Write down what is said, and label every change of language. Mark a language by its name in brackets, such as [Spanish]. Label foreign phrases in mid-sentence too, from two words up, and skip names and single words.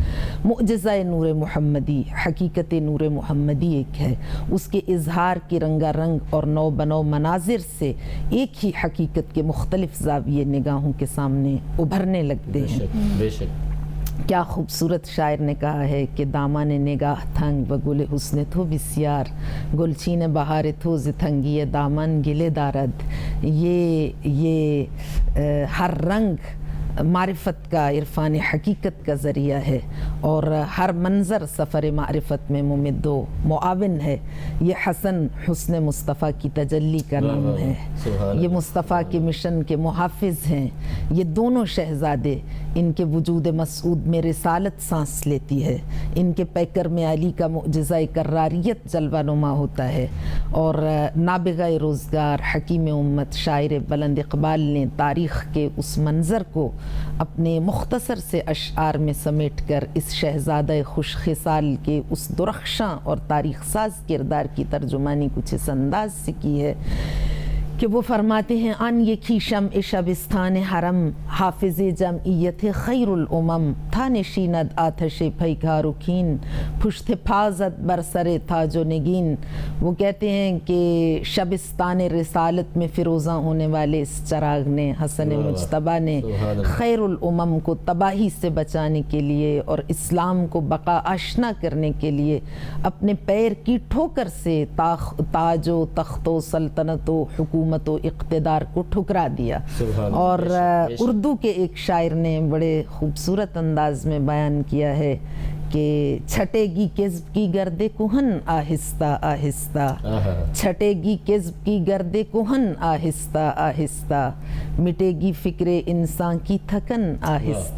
[Urdu] معجزہ نور محمدی، حقیقت نور محمدی ایک ہے، اس کے اظہار کے رنگا رنگ اور نو بنو مناظر سے ایک ہی حقیقت کے مختلف زاویے نگاہوں کے سامنے ابھرنے لگتے ہیں۔ بے شک کیا خوبصورت شاعر نے کہا ہے کہ [Persian] دامان نگاہ تھنگ و گل حسن تو بسیار، گلچین بہار تو ز تنگی دامن گلے دارد۔ [Urdu] یہ ہر رنگ معرفت کا، عرفان حقیقت کا ذریعہ ہے، اور ہر منظر سفر معرفت میں ممد و معاون ہے۔ یہ حسن مصطفیٰ کی تجلی کا نام ہے، یہ مصطفیٰ کے مشن کے محافظ ہیں۔ یہ دونوں شہزادے، ان کے وجود مسعود میں رسالت سانس لیتی ہے، ان کے پیکر میں علی کا معجزہ کراریت جلوہ نما ہوتا ہے، اور نابغہ روزگار حکیم امت شاعر بلند اقبال نے تاریخ کے اس منظر کو اپنے مختصر سے اشعار میں سمیٹ کر اس شہزادہ خوش خصال کے اس درخشاں اور تاریخ ساز کردار کی ترجمانی کچھ اس انداز سے کی ہے کہ وہ فرماتے ہیں: [Persian] آن یکی شمع شبستان حرم، حافظ جمعیت خیر الامم، تھا نشیند آتش پیکار و کین، پشت پازد بر سر تاج و نگین۔ [Urdu] وہ کہتے ہیں کہ شبستان رسالت میں فروزاں ہونے والے اس چراغ نے، حسن مجتبیٰ نے، خیر الامم کو تباہی سے بچانے کے لیے اور اسلام کو بقا آشنا کرنے کے لیے اپنے پیر کی ٹھوکر سے تاج و تخت و سلطنت و حکومت حکومت و اقتدار کو ٹھکرا دیا. सुभान और اللہ، بےشک. اردو کے ایک شاعر نے بڑے خوبصورت انداز میں بیان کیا ہے کہ چھٹے گی کذب کی گرد کہن آہستہ آہستہ, आहा। چھٹے گی کذب کی گرد کہن آہستہ آہستہ، مٹے گی فکر انساں کی تھکن آہستہ